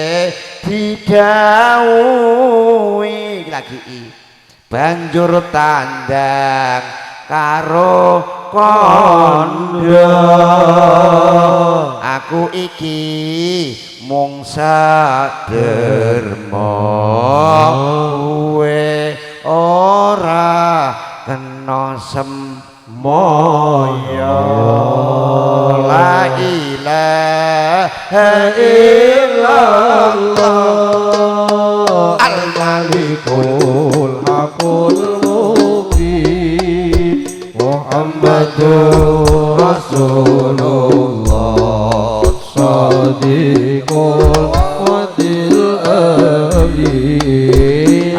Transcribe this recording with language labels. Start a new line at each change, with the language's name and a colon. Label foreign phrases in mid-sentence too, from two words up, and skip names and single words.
Javanese: didhawuhi lagi i banjur tandang karo kandha aku iki mung saderma kowe ora kena semaya
Arabic: لا إله إلا الله الملك الحق المبين محمد رسول الله صادق الوعد الأمين